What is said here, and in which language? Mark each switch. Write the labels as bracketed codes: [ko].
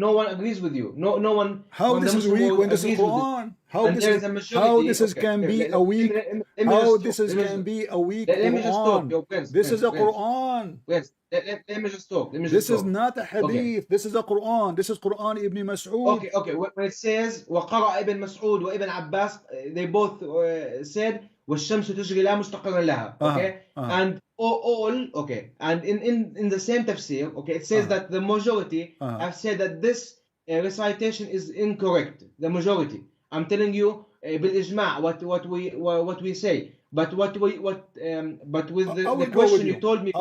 [en] No one agrees with you. No one. How this is weak when this is Quran? How this is can be a weak? How this is can be a weak Quran? This is a Quran. Let me just talk. This is not a hadith. This is a Quran. This is Quran Ibn Masood. Okay. When it says [ar] وقرأ ابن مسعود وابن Abbas, [en] they both said [ar] والشمس تجري لا مستقر لها. [en] Okay, and all okay, and in the same tafsir, okay, it says that the majority have said that this recitation is incorrect. The majority. I'm telling you بالإجماع what we say. But with the question you told me before,